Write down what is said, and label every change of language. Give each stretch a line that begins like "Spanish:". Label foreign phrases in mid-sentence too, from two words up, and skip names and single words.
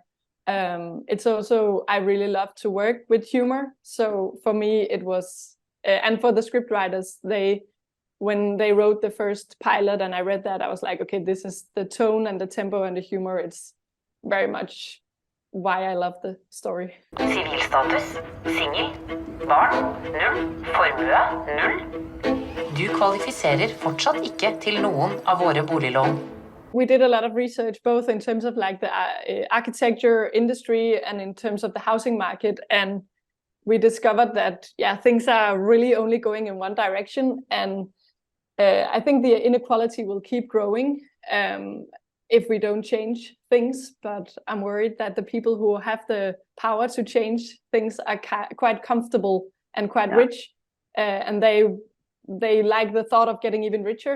English: It's also, I really love to work with humor. So for me, it was, and for the script writers, when they wrote the first pilot and I read that, I was like, okay, this is the tone and the tempo and the humor. It's very much why I love the story.
Norwegian: Sivilstatus, singel, barn, 0, formue, 0. Du kvalifiserer fortsatt ikke til noen av våre boliglån.
English: We did a lot of research, both in terms of like the architecture industry and in terms of the housing market. And we discovered that, things are really only going in one direction. And I think the inequality will keep growing if we don't change things, but I'm worried that the people who have the power to change things are quite comfortable and quite rich, and they like the thought of getting even richer.